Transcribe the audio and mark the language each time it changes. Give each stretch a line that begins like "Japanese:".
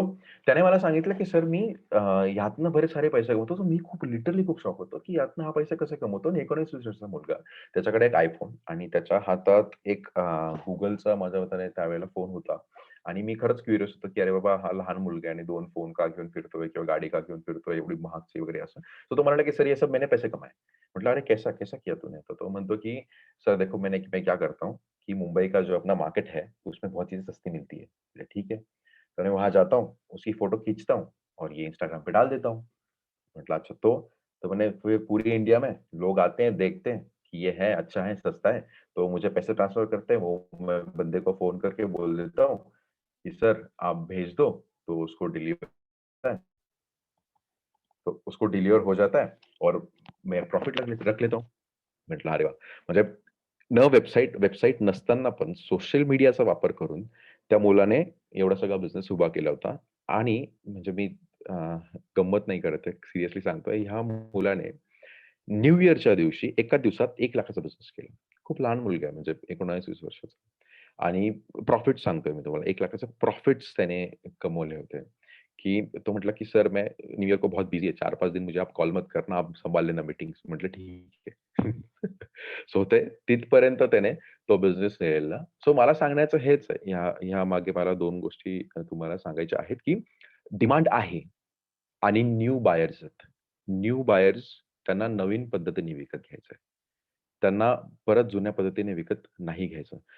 Marathi: So त्याने मला सांगितलं, की "सर मी ह्यातनं बरेच सारे पैसे कमवतो." सो मी खूप लिटरली खूप शॉक होतो, की यातनं हा पैसे कसे कमवतो? आणि 19-20 वर्षाचा मुलगा. त्याच्याकडे एक iPhone आणि त्याच्या हातात एक Googleचा माझ्या मताने त्यावेळेला फोन होता. आणि मी खरंच क्युरियस होतो, की अरे बाबा हा लहान मुलगा आहे आणि 2 फोन का घेऊन फिरतोय किंवा गाडी का घेऊन फिरतोय एवढी महागची वगैरे असं. तो म्हणाला, की
Hindi: "सर ये सब मैंने पैसे कमाए."
Marathi: म्हटलं,
Hindi: "अरे कैसा? कैसा किया तूने?"
Marathi: तो तो म्हणतो, की
Hindi: "सर देखो मैं क्या करता हूँ कि मुंबई का जो अपना मार्केट है, उसमें बहुत चीज़ें सस्ती मिलती है।" बोले, "ठीक है।" तो मैं वहाँ जाता हूँ, उसकी फ़ोटो खींचता हूँ और ये इंस्टाग्राम पे डाल देता हूँ। मतलब अच्छा तो? तो मैंने फिर पूरी इंडिया में लोग आते हैं, देखते हैं कि ये है, अच्छा है, सस्ता है, तो मुझे पैसे ट्रांसफ़र करते हैं, वो मैं बंदे को फ़ोन करके बोल देता हूँ कि सर आप भेज दो, तो उसको डिलीवर होता है, तो उसको डिलीवर हो जाता है और मैं प्रॉफ़िट रख लेता हूँ।
Marathi: म्हटलं अरे वाह! म्हणजे वेबसाईट वेबसाईट नसताना पण सोशल मीडियाचा वापर करून त्या मुलाने एवढा सगळा बिझनेस उभा केला होता आणि म्हणजे मी अ, गंमत नाही करत आहे, सिरियसली सांगतोय. ह्या मुलाने न्यू इयरच्या दिवशी एका दिवसात 1,00,000चा बिझनेस केला. खूप लहान मुलगा आहे म्हणजे 19-20 वर्षाचा आणि प्रॉफिट सांगतोय मी तुम्हाला 1,00,000चे प्रॉफिट्स त्याने कमवले होते. कि तो म्हटला की
Hindi: "सर मैं न्यू ईयर को बहुत बिज़ी है, 4-5 दिन मुझे आप कॉल मत करना, आप संभाल लेना मीटिंग्स."
Marathi: म्हटलं ठीक आहे. सो ते तिथपर्यंत त्याने तो बिझनेस नेलेला. सो मला सांगण्याचं हेच आहे. ह्या मागे मला 2 गोष्टी तुम्हाला सांगायच्या आहेत, की डिमांड आहे आणि न्यू बायर्स आहेत. न्यू बायर्स त्यांना नवीन पद्धतीने विकत घ्यायचं आहे. त्यांना परत जुन्या पद्धतीने विकत नाही घ्यायचं.